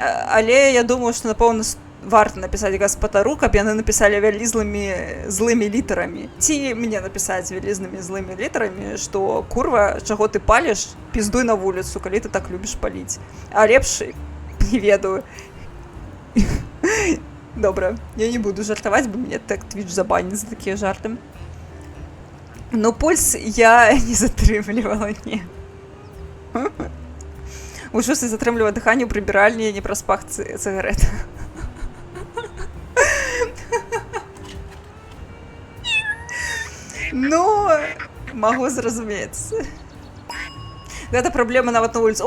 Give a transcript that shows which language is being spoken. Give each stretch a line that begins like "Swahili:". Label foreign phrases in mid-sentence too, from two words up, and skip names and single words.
Belarusian: Але я думаю, што, напэўна, варта напісаць гаспадару, каб яны напісалі вялізлымі злымі літарамі. Ці мне напісаць вялізнымі злымі літарамі, што курва, чаго ты паліш, піздуй на вуліцу, калі ты так любіш паліць. А лепш не ведаю. Добра, я не буду жартаваць, бо мне так Twitch забаніць за такія жарты. Но пульс я не затрымлівала, не. Ужас і затрымлівае дыханне ў прыбіральні не праз пах цыгарэт. Ну, магу зразумець. Гэта праблема нават на вуліцы.